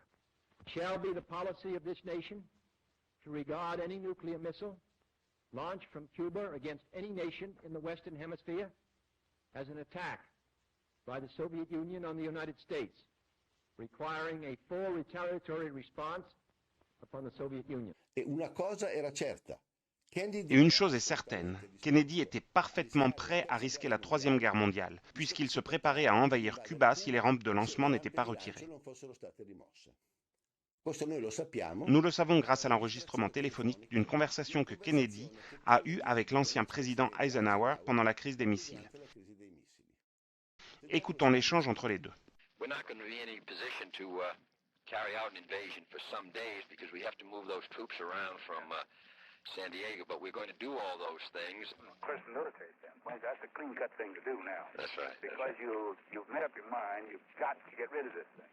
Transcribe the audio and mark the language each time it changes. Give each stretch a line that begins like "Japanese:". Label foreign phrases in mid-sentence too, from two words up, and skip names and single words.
English: It shall be the policy of this nation to regard any nuclear missile launched from Cuba against any nation in the Western Hemisphere as an attack by the Soviet Union on the United States, requiring a full retaliatory response upon the Soviet Union.
Italian: E una cosa era certa.
French: Et une chose est certaine, Kennedy était parfaitement prêt à risquer la Troisième Guerre mondiale, puisqu'il se préparait à envahir Cuba si les rampes de lancement n'étaient pas retirées. Nous le savons grâce à l'enregistrement téléphonique d'une conversation que Kennedy a eue avec l'ancien président Eisenhower pendant la crise des missiles. Écoutons l'échange entre les deux.
English: San Diego, but we're going to do all those things. Question military standpoint, that's a clean-cut thing to do now. That's right. Because you've made up your mind, you've got to get rid of this thing.